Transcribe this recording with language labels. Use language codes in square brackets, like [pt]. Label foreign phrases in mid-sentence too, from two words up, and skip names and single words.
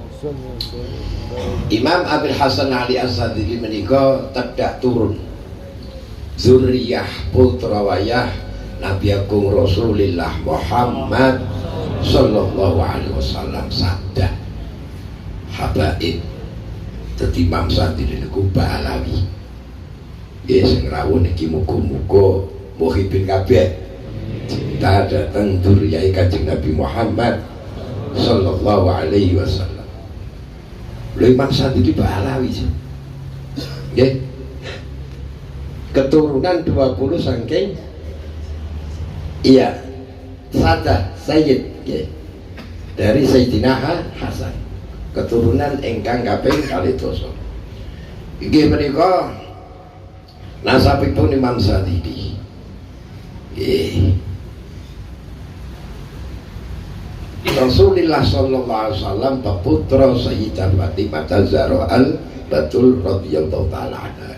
[jv] Imam Abil Hasan Ali As-Sadili menika tedak turun zuriyah putra wayah Nabi Agung Rasulillah Muhammad [ar] صلى الله عليه وسلم [jv] sabda habaib dadi Imam Sadili niku Balawi. Ya sing rawuh niki muga-muga muhibin kabeh kita datang zuriyah Kanjeng Nabi Muhammad [ar] صلى الله عليه وسلم. [jv] Imam Sadili Balawi nggih. Keturunan 20 saking iya Sadah Sayyid nggih. Dari Sayyidina Hasan. Keturunan ingkang kaping 2. Inggih menika nasabipun Imam Sadili. Nggih. Rasulullah [ar] صلى الله عليه وسلم [jv] peputra Sayyidah Fatimah az-Zahra al-Batul [ar] رضي الله تعالى عنها.